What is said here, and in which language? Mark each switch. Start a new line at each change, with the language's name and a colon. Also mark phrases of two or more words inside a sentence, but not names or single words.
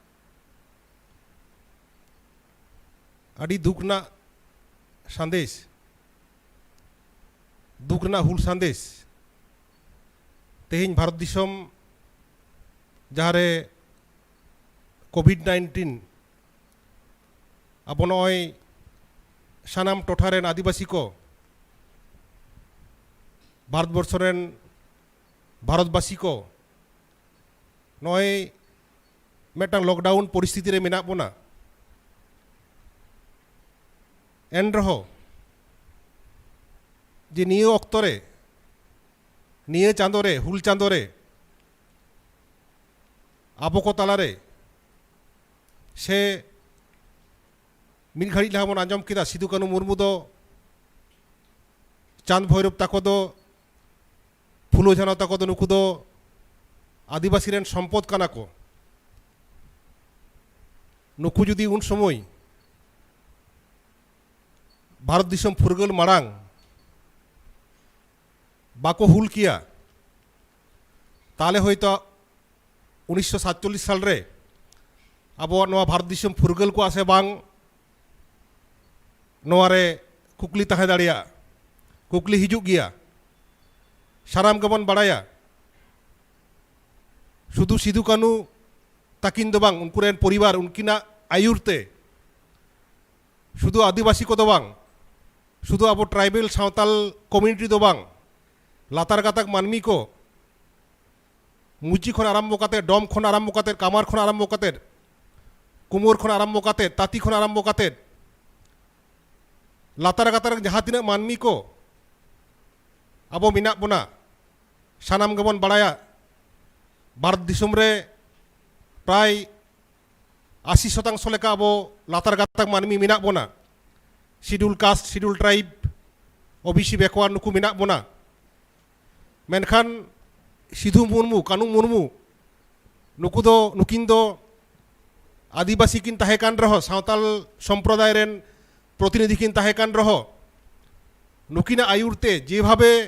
Santali: आदि दुखना संदेश दुखना हुल संदेश तेहिं भारत दिसम जहारे कोविड-19 अब नय सानाम टोठारेन आदिवासी को भारतवर्षरेन भारतवासी को नय मेटांग लकडाउन परिस्थिति रे मेना बोना एन रहो जे निये अक्तरे निये चांदोरे हुल चांदोरे आबो को तालारे से मिल घड़ी लहा बन आंजम किदा सिदु कानु मुर्मू दो चांद भैरव ताको दो फुलो झानो ताको दो नुकु दो आदिवासी रेन सम्पद काना को नुकु जुदी उन समय भारत दिसम फुरगल मारांग बाको हुल किया ताले होयतो 1947 साल रे अब भारत दिसम फुरगल को आसे बांग नोआरे कुकली ताहे दाड़िया कुकली हिजुग गिया सानाम गबन बाड़ाया शुधु सिदु कानु ताकिन दो बांग उनकुरेन परिवार उनकिना आयुरते शुधु आदिवासी को दो बांग शुधु अब ट्राइबल सावताल कम्युनिटी दो बांग लातार गाताक मानमी को मुची खन आरम्भ काते डम खन आरम्भ काते कामार खन आरम्भ काते कुमोर खन आरम्भ काते ताती खन आरम्भ काते लातार गातार जहाँ तीना मानमी को अब मिना बोना सानाम गबन बाड़ाया भारत दिसम रे प्राय 80% लेका अब लातार गाताक मानमी मिना बोना
English: Scheduled Caste Scheduled Tribe OBC backward
Santali: नुकु मिना बोना मेनखान सिधु मुर्मू कानु मुर्मू नुकु दो नुकिन दो आदिवासी किन ताहे कान रहो सावताल सम्प्रदाय रेन प्रतिनिधि किन ताहे कान रहो नुकिना आयुरते जे भावे